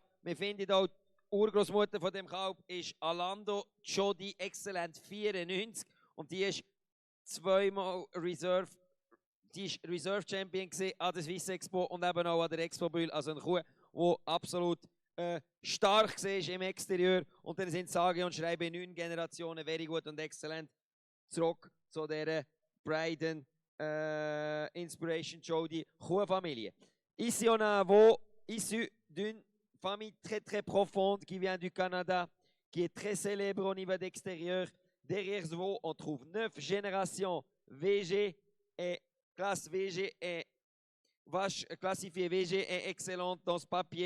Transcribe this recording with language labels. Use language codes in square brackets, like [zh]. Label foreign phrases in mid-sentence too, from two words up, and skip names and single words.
[de] Wir finden auch, die Urgroßmutter von dem Kalb ist Alando Jody Excellent 94 und die ist zweimal [en] Reserve Champion [de] an der Swiss Expo und eben auch an der Expo Bühl. Also eine Kuh, die absolut stark war im Exterieur. Und dann sind sage und schreibe 9 Generationen very gut und exzellent zurück zu dieser Bryden Inspiration Jody Kuhfamilie. [fr] Ici on a un veau issu d'une famille très très profonde qui vient du Canada, qui est très célèbre au niveau d'extérieur. Derrière ce veau, on trouve 9 générations VG et classe VG et vache classifiée VG est excellente dans ce papier.